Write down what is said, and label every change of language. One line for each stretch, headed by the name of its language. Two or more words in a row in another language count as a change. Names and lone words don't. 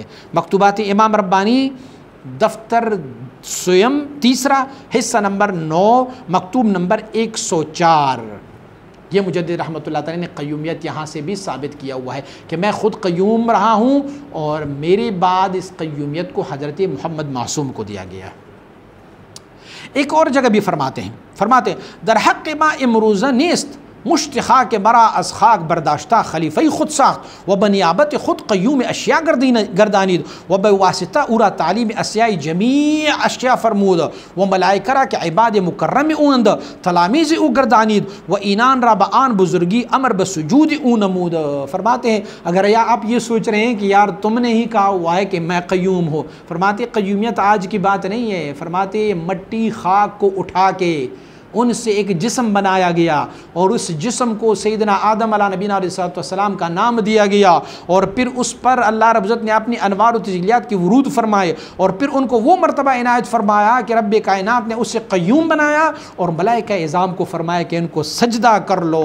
Urdu: مکتوبات امام ربانی دفتر سویم 3 حصہ نمبر 9 مکتوب نمبر 104۔ یہ مجدد رحمۃ اللہ تعالی نے قیومیت یہاں سے بھی ثابت کیا ہوا ہے کہ میں خود قیوم رہا ہوں اور میرے بعد اس قیومیت کو حضرت محمد معصوم کو دیا گیا ہے۔ ایک اور جگہ بھی فرماتے ہیں
Persian: در حق ما امروزہ نیست مشتخا کے برا از خاک برداشتہ خلیفہ خود ساخت و بنیابت خود قیوم اشیاء گردانید و بواسطہ اورا تعلیم اشیاء جمیع اشیاء فرمود و ملائکہ کے عباد مکرم اوند تلامیز او گردانید و اینان را بآن بزرگی امر بسجود او نمود۔
Urdu: فرماتے ہیں اگر یا آپ یہ سوچ رہے ہیں کہ یار تم نے ہی کہا ہوا ہے کہ میں قیوم ہوں، فرماتے قیومیت آج کی بات نہیں ہے، فرماتے مٹی خاک کو اٹھا کے ان سے ایک جسم بنایا گیا اور اس جسم کو سیدنا آدم علیہ نبینا علیہ السلام کا نام دیا گیا، اور پھر اس پر اللہ رب العزت نے اپنی انوار و تجلیات کی ورود فرمائے، اور پھر ان کو وہ مرتبہ عنایت فرمایا کہ رب کائنات نے اسے قیوم بنایا، اور ملائکہ اعظام کو فرمایا کہ ان کو سجدہ کر لو۔